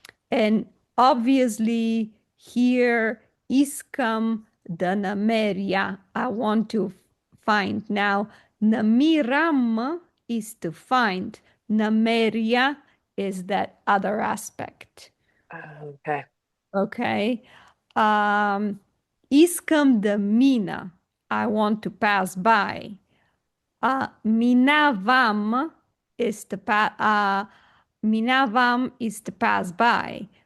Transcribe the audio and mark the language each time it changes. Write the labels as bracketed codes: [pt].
[en] And obviously here, [bg] искам да намеря, [en] I want to find. Now, намирам is to find. Намеря is that other aspect. Okay. Okay. [bg] Um, Искам да мина. [en] I want to pass by. Minavam is to minavam is to pass by.